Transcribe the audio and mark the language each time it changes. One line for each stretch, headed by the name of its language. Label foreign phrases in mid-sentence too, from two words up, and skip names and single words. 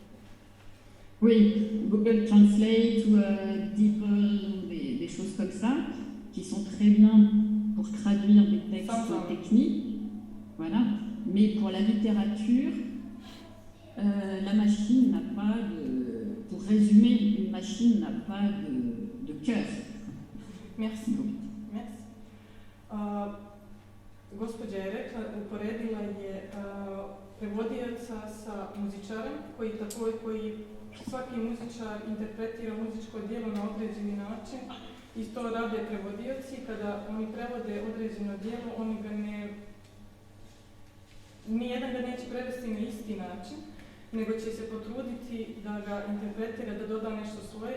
French: Oui, Google Translate ou DeepL, des choses comme ça, qui sont très bien pour traduire des textes techniques. Voilà. Mais pour la littérature, la machine n'a pas de... Pour résumer, une machine n'a pas de cœur. Merci. Merci.
Serbian: Gospođa je rekla, uporedila je prevodioca sa muzičarem koji svaki muzičar interpretira muzičko djelo na određeni način i to rade prevodioci. Kada oni prevode određeno djelo, oni ga nijedan ga neće prevesti na isti način, nego će se potruditi da ga interpretira, da doda nešto svoje.